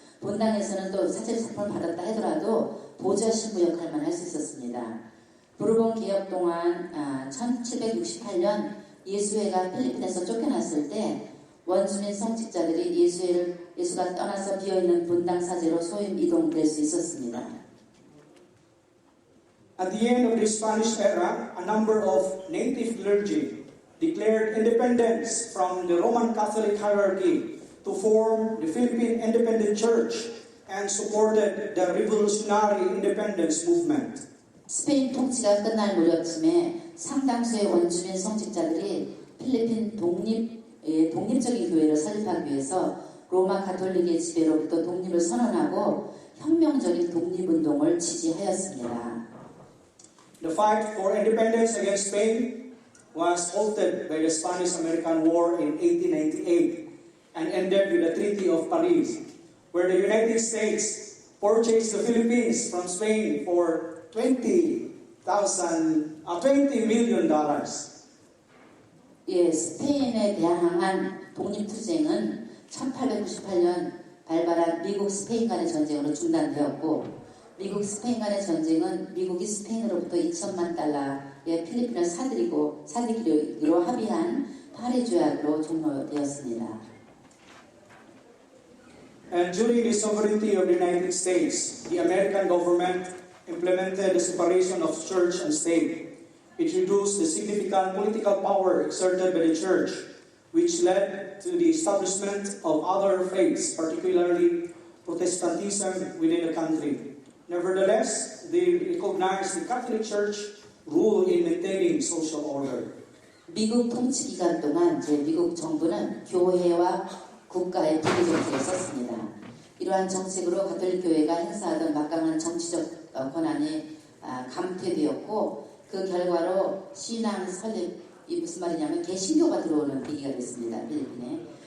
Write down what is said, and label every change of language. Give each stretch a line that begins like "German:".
Korean: 본당에서는 또 사제 서품을 받았다 하더라도 보좌 신부 역할만 할 수 있었습니다. 부르본 개혁 동안 1768년 예수회가 필리핀에서 쫓겨났을 때 원주민 성직자들이 예수가 떠나서 비어있는 본당 사제로 소임 이동될 수 있었습니다.
English: At the end of the Spanish era, a number of native clergy declared independence from the Roman Catholic hierarchy to form the Philippine Independent Church and supported the revolutionary independence movement.
Korean: 스페인 통치가 끝날 무렵쯤에 상당수의 원주민 성직자들이 필리핀 독립적인 교회를 설립하기 위해서 로마 가톨릭의 지배로부터 독립을 선언하고 혁명적인 독립운동을 지지하였습니다.
English: The fight for independence against Spain was halted by the Spanish-American War in 1898 and ended with the Treaty of Paris, where the United States purchased the Philippines from Spain for $20 million.
Korean: 예, 스페인에 대항한 독립투쟁은 1898년 발발한 미국 스페인 간의 전쟁으로 중단되었고 미국 스페인 간의 전쟁은 미국이 스페인으로부터 2천만 달러의 필리핀을 사들이기로 합의한 파리 조약으로 종료되었습니다.
English: And during the sovereignty of the United States, the American government implemented the separation of church and state. It reduced the significant political power exerted by the church, which led to the establishment of other faiths, particularly Protestantism within the country. Nevertheless, they recognized the Catholic Church rule in maintaining social order.
Korean: 미국 통치 기간 동안 미국 정부는 교회와 국가의 분리 정책을 썼습니다. 이러한 정책으로 가톨릭 교회가 행사하던 막강한 정치적 권한이 감퇴되었고 그 결과로 신앙 설립 이 무슨 말이냐면 개신교가 들어오는 계기가 됐습니다. 필리핀에.